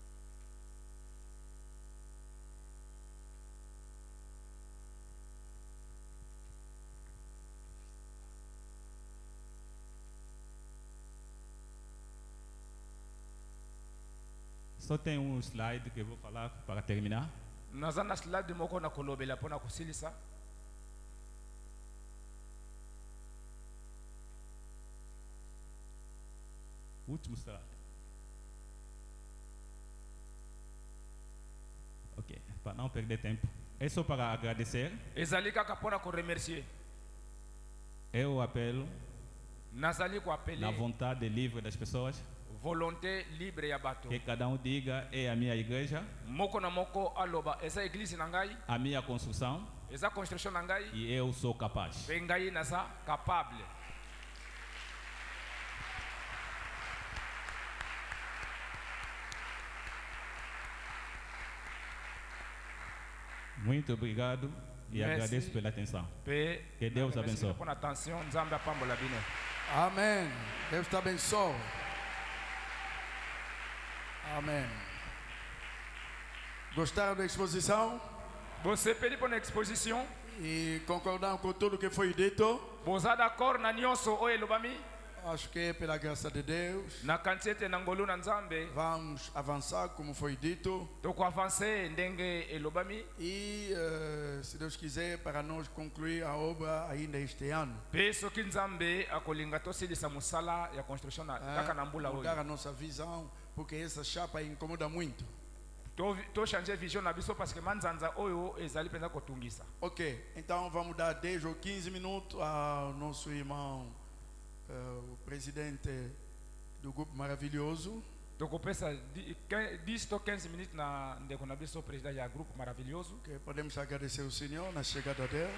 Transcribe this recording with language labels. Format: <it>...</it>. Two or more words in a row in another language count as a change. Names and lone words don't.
<pt>Só tem um slide que eu vou falar para terminar.</pt> <ln>naza na slide moko na kolobela mpo na kosilisa.</ln> <pt>Último slide. Ok, para não perder tempo. É só para agradecer.</pt> <ln>ezali kaka mpo na koremercier.</ln> <pt>Eu apelo</pt> <ln>nazali koapele</ln> <pt>na vontade livre das pessoas</pt> <fr>volonté libre</fr> <ln>ya bato</ln> <pt>que cada um diga é a minha igreja,</pt> <ln>moko na moko aloba eza eglize na ngai</ln> <pt>a minha construção</pt> <ln>eza construction na ngai</ln> <pt>e eu sou capaz.</pt> <ln>mpe ngai naza capable.</ln> <pt>Muito obrigado e</pt> <fr>Merci.</fr> <pt>agradeço pela atenção.</pt> <ln>mpe</ln> <pt>Que Deus abençoe.</pt> <ln>mpo na attention nzambe apambola bino.</ln> <pt>Amen. Deus te abençoe. Amém. Gostaram da exposição?</pt> <ln>bosepeli mpo na exposition</ln> <pt>E concordam com tudo que foi dito?</pt> <ln>boza d'accord na nyonso oyo elobami.</ln> <pt>acho que pela graça de Deus</pt> <ln>na kantete na ngolu na nzambe</ln> <pt>vamos avançar como foi dito</pt> <ln>tokoavanse ndenge elobami</ln> <pt>e se Deus quiser para nós concluir a obra ainda este ano.</pt> <ln>mpe soki nzambe akolinga tosilisa mosala ya construction kaka na mbula</ln> <pt>Mudar</pt> <ln>oyo</ln> <pt>a nossa visão, porque essa chapa incomoda muito.</pt> <ln>tochange vision na biso</ln> <fr>parce que</fr> <ln>manzanza oyo ezali mpenza kotungisa.</ln> <pt>Ok, então vamos dar 10 ou 15 minutos ao nosso irmão, o presidente do Grupo Maravilhoso.</pt> <ln>tokopesa 10 to 15 minutes na ndeko na biso président ya groupe maravilhoso.</ln> <pt>Que podemos agradecer ao Senhor na chegada dele.</pt>